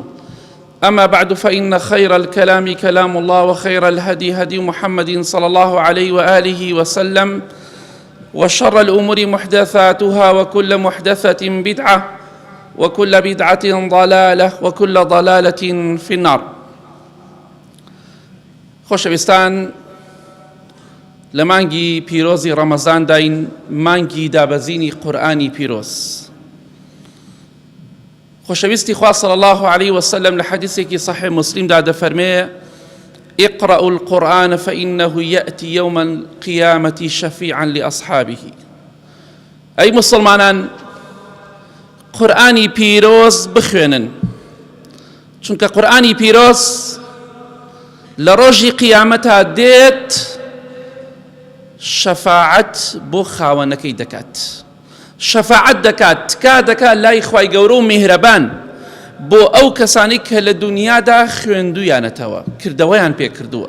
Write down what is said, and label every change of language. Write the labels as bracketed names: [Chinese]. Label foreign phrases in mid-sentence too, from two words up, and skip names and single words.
[Arabic] أما بعد، فإن خير الكلام كلام الله، وخير الهدي هدي محمد صلى الله عليه وآله وسلم، وشر الأمور محدثاتها، وكل محدثة بدعة، وكل بدعة ضلالة، وكل ضلالة في النار. [Central Kurdish] خۆشەویستان، لە مانگی پیرۆزی ڕەمەزان داین، مانگی دابەزینی قورئانی پیرۆز. خۆشەویستی خوا [Arabic] صلی الله عليه وسلم [Central Kurdish] لە حەدیثێکی صحیح مسلمدا دەفەرمێ: [Arabic] اقرأوا القرآن فإنه يأتي يوم القيامة شفيعا لأصحابه. [Central Kurdish] ئەی مسلمانان، قورئانی پیرۆز بخوێنن، چونکە قورئانی پیرۆز لە ڕۆژی قیامەتا دێت شەفاعەت بۆ خاوەنەکەی دەکات، شەفاعەت دەکات، تکا دەکات لای خوای گەورە و میهرەبان بۆ ئەو کەسانی کە لە دنیادا خوێندویانەتەوە، کردەوەیان پێ کردووە.